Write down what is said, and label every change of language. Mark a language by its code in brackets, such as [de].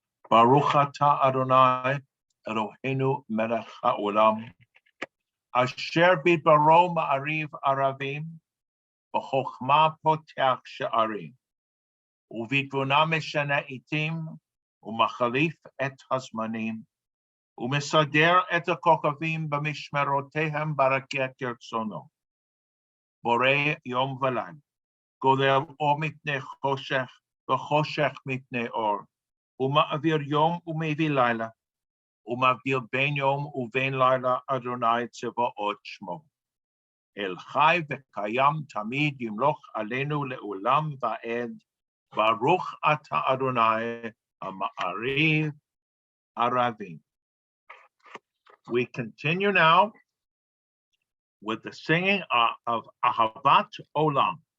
[he] Baruch atah Adonai, Eloheinu melech haolam, asher bidbaro ma'ariv aravim, b'chokhmah poteach she'arim, u'vitvuna meshana itim, u'machalif et hazmanim, ומסדר את הכוכבים במשמרותיהם ברקיע כרצונו. בורא יום ולילה, גולל אור מפני חושך וחושך מפני אור, ומעביר יום ומביא לילה, ומבדיל בין יום ובין לילה אדוני צבאות שמו. אל חי וקיים תמיד ימלוך עלינו לעולם ועד, ברוך אתה אדוני המעריב ערבים. [en] We continue now with the singing of Ahavat Olam.